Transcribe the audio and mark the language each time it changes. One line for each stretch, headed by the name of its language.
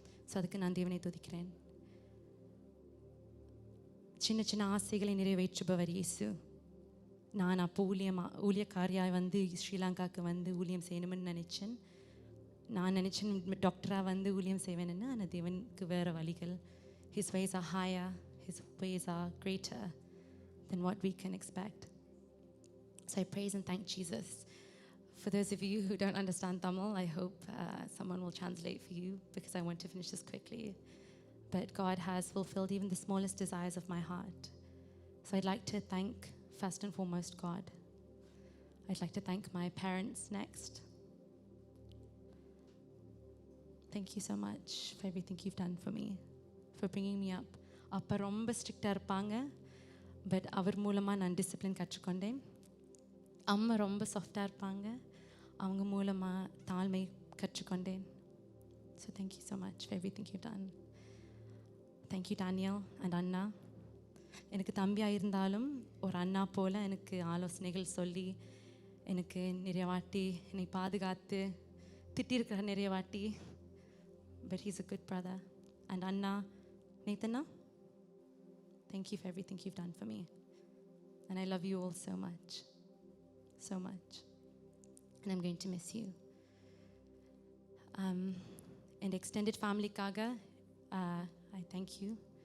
Tamil: So அதுக்கு நான் தேவனை துதிக்கிறேன். சின்ன சின்ன ஆசைகளை நிறைவேற்றுபவர் இயேசு. நான் அப்போ ஊழியக்காரியாக வந்து ஸ்ரீலங்காவுக்கு வந்து ஊழியம் செய்யணும்னு நினச்சேன். நான் நினச்சேன் டாக்டராக வந்து ஊழியம் செய்வேன்னு. ஆனால் தேவனுக்கு வேறு வழிகள்.
English: His ways are higher, His ways are greater than what we can expect. So I praise and thank Jesus. For those of you who don't understand Tamil, I hope someone will translate for you because I want to finish this quickly. But God has fulfilled even the smallest desires of my heart. So I'd like to thank, first and foremost, God. I'd like to thank my parents next. Thank you so much for everything you've done for me, for bringing me up.
Tamil: அப்போ ரொம்ப ஸ்ட்ரிக்டாக இருப்பாங்க, but அவர் மூலமாக நான் discipline கற்றுக்கொண்டேன். அம்மா ரொம்ப சாஃப்டாக இருப்பாங்க, அவங்க மூலமாக தாழ்மை கற்றுக்கொண்டேன்.
English: So thank you so much for everything you done. Thank you Daniel and anna.
Tamil: எனக்கு தம்பியாக இருந்தாலும் ஒரு அண்ணா போல் எனக்கு ஆலோசனைகள் சொல்லி எனக்கு நிறைய வாட்டி என்னை பாதுகாத்து திட்டிருக்கிற நிறைய வாட்டி.
English: But he's a good brother. And anna Nathana, thank you for everything you've done for me. And I love you all so much. So much. And I'm going to miss you. And extended family kaga, I thank you.